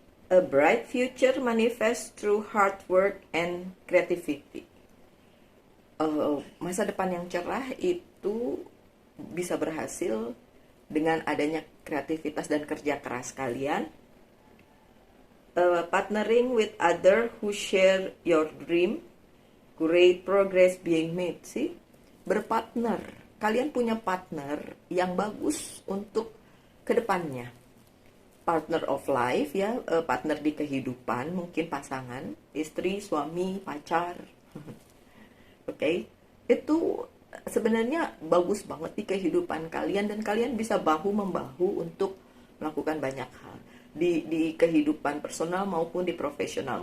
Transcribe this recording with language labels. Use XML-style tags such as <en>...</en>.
<en>A bright future manifest through hard work and creativity.</en> <id>Masa depan yang cerah itu bisa berhasil dengan adanya kreativitas dan kerja keras kalian.</id> <en>Partnering with other who share your dream, great progress being made.</en> <id>Sih, berpartner. Kalian punya partner yang bagus untuk kedepannya.</id> <en>Partner of life</en> <id>ya, partner di kehidupan, mungkin pasangan, istri, suami, pacar. Oke, itu sebenarnya bagus banget di kehidupan kalian dan kalian bisa bahu-membahu untuk melakukan banyak hal di kehidupan personal maupun di profesional.</id>